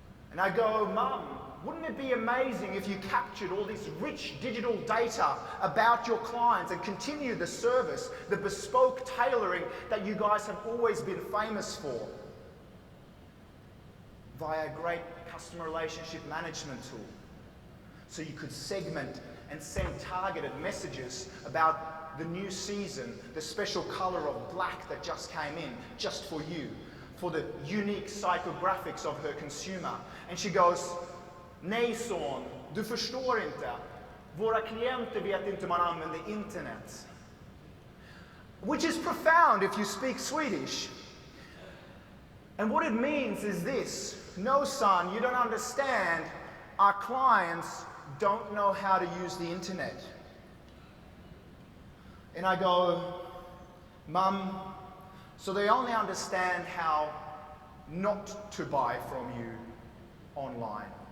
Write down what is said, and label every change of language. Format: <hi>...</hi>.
<en>And I go, Mum, wouldn't it be amazing if you captured all this rich digital data about your clients and continued the service, the bespoke tailoring that you guys have always been famous for, via a great customer relationship management tool? So you could segment and send targeted messages about the new season, the special color of black that just came in, just for you, for the unique psychographics of her consumer. And she goes,</en> <sv>nej son, du förstår inte. Våra klienter vet inte man använder internet.</sv> <en>Which is profound if you speak Swedish. And what it means is this: no son, you don't understand. Our clients don't know how to use the internet. And I go, Mum, so they only understand how not to buy from you online.</en>